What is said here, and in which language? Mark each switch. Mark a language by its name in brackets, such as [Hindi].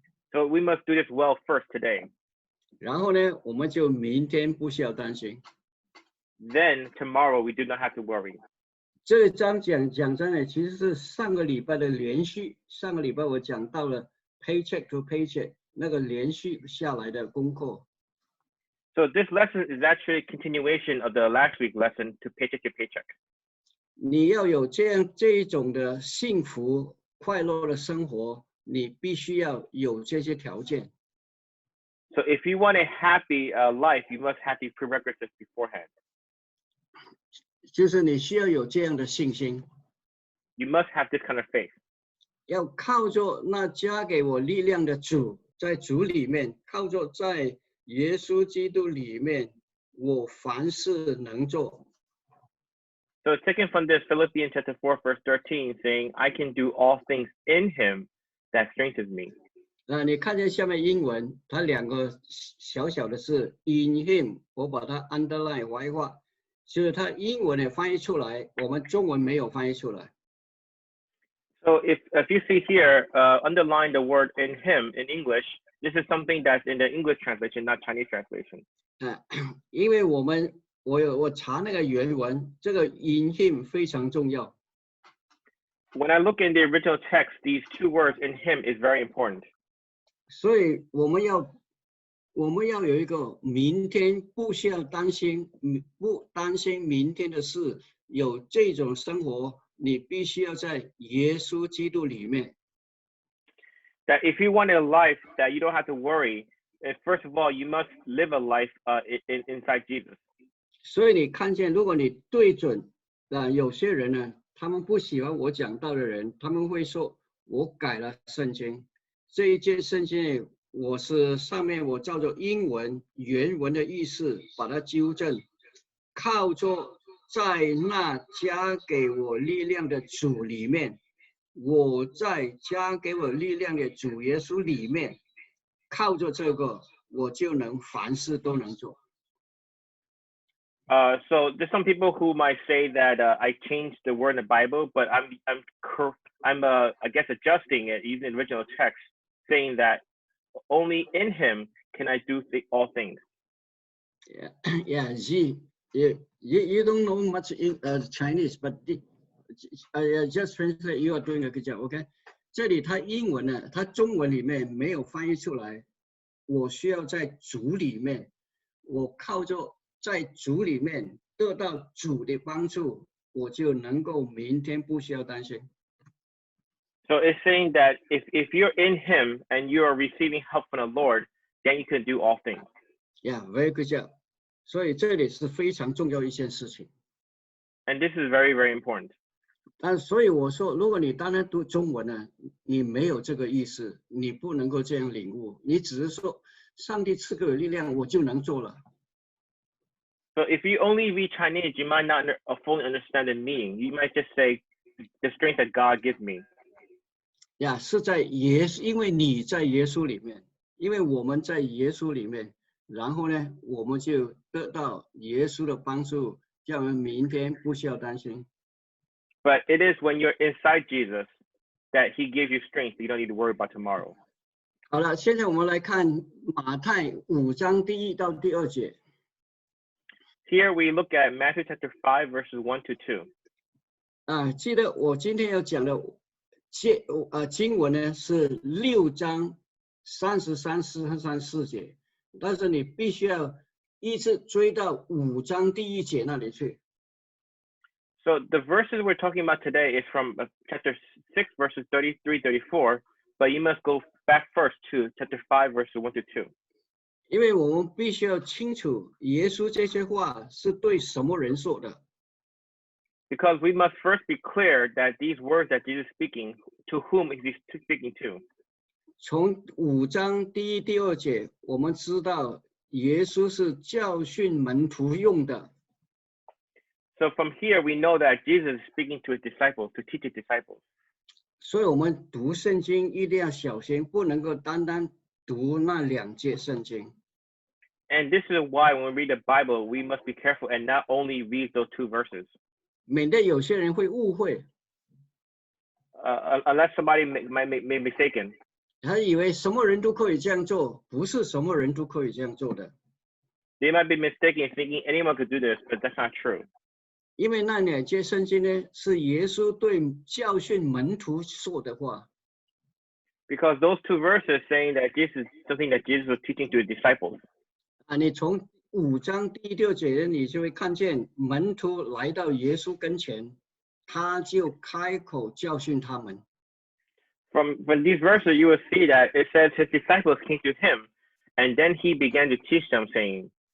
[English] So we must do this well first today. [Chinese] 然后呢，我们就明天不需要担心。 [English] Then tomorrow we do not have to worry. [Chinese] 这章讲章呢，其实是上个礼拜的连续。上个礼拜我讲到了 [English] paycheck to paycheck [Chinese] 那个连续下来的功课。 [English] So this lesson is actually a continuation of the last week lesson to paycheck. [Chinese] 你要有这一种的幸福快乐的生活，你必须要有这些条件。 [English] So if you want a happy life, you must have these prerequisites beforehand. [Chinese] 就是你需要有这样的信心。 [English] You must have this kind of faith. [Chinese] 要靠着那加给我力量的主，在主里面，靠着在耶稣基督里面我凡事能做。 [English] So it's taken from this Philippians chapter 4, verse 13, saying, I can do all things in him that strengthens me. [Chinese] 你看见下面英文，它两个小小的字 [English] in him， [Chinese] 我把它 [English] underline [Chinese] 白话，就是它英文也翻译出来，我们中文没有翻译出来。 [English] So if you see here, underline the word in him in English, this is something that's in the English translation, not Chinese translation. [Chinese] 因为我查那个原文，这个 [English] in him [Chinese] 非常重要。 [English] When I look in the original text, these two words in him is very important. [Chinese] 所以我们要有一个明天不需要担心，不担心明天的事，有这种生活，你必须要在耶稣基督里面。 [English] That if you want a life that you don't have to worry, first of all, you must live a life inside Jesus. [Chinese] 所以你看见，如果你对准有些人呢，他们不喜欢我讲道的人，他们会说我改了圣经，这一件圣经我是上面我照着英文原文的意思把它纠正，靠着在那加给我力量的主里面，我在加给我力量的主耶稣里面，靠着这个我就能凡事都能做。 [English] So there's some people who might say that I changed the word in the Bible, but I'm I guess adjusting it using the original text, saying that only in him can I do all things. Yeah, you don't know much in Chinese, but I just translate. You are doing a good job, OK? [Chinese] 这里它英文呢，它中文里面没有翻译出来。我需要在主里面，我靠着在主里面得到主的帮助，我就能够明天不需要担心。 [English] So it's saying that if you're in him and you are receiving help from the Lord, then you can do all things. Yeah, very good job. [Chinese] 所以这里是非常重要一件事情。 [English] And this is very, very important. [Chinese] 但所以我说，如果你单单读中文呢，你没有这个意思，你不能够这样领悟，你只是说上帝赐给我力量，我就能做了。 [English] So if you only read Chinese, you might not fully understand the meaning. You might just say, the strength that God gives me. [Chinese] 呀，是在因为你在耶稣里面，因为我们在耶稣里面，然后呢，我们就得到耶稣的帮助，叫我们明天不需要担心。 [English] But it is when you're inside Jesus that he gives you strength. You don't need to worry about tomorrow. [Chinese] 好了，现在我们来看马太5章第1到第2节。 [English] Here we look at Matthew chapter 5, verses 1 to 2. [Chinese] 记得我今天要讲的经文呢是6章33、34节，但是你必须要一直追到5章第1节那里去。 [English] So the verses we're talking about today is from chapter 6, verses 33, 34, but you must go back first to chapter 5, verses 1 to 2. [Chinese] 因为我们必须要清楚耶稣这些话是对什么人说的。 [English] Because we must first be clear that these words that Jesus is speaking, to whom is he speaking to? [Chinese] 从5章第1、第2节，我们知道耶稣是教训门徒用的。 [English] So from here, we know that Jesus is speaking to his disciples, to teach his disciples. [Chinese] 所以我们读圣经一定要小心，不能够单单读那2节圣经。 [English] And this is why when we read the Bible, we must be careful and not only read those 2 verses. [Chinese] 免得有些人会误会。 [English] Unless somebody might be mistaken. [Chinese] 他以为什么人都可以这样做，不是什么人都可以这样做的。 [English] They might be mistaken thinking anyone could do this, but that's not true. [Chinese] 因为那2节圣经呢，是耶稣对教训门徒说的话。 [English] Because those 2 verses saying that this is something that Jesus was teaching to his disciples. [Chinese] 你从5章第1、第2节，你就会看见门徒来到耶稣跟前，他就开口教训他们。 [English] From these verses, you will see that it says his disciples came to him, and then he began to teach them, saying.